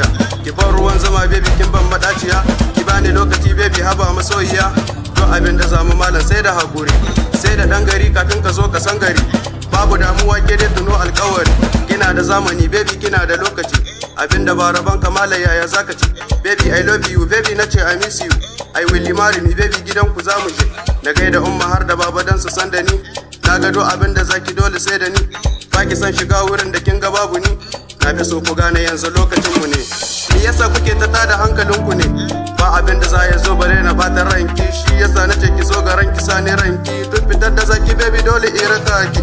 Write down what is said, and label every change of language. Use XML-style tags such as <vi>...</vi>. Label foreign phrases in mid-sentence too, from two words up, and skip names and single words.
<ha>Ki bar ruwan zama baby kin ban madaciya, ki bani lokaci baby haba masoyiya. Don abin da zamu malam sai da hakuri, sai da dan gari kafin ka zo ka san gari. Babu damuwa ke dai tuno alkawari, kina da zamani baby kina da lokaci. Abinda ba rabon kamala yaya zaka ci.</ha> <en>Baby I love you, baby nace I miss you. I will marry me baby</en> <ha>gidan ku zamu je. Na gaida umma har da baba dan su san da ni. Na gado abinda zaki dole sai da ni. Baki san shiga wurin da kin ga babu ni. Na fi so ku gane yanzu lokacin mu ne. Me yasa kuke ta tada hankalin ku ne? Ba abinda za ya zo bare na bata ranki. Shi yasa nace ki zo ga ranki sani ranki. Duk fitar da zaki baby dole in raka ki.</ha>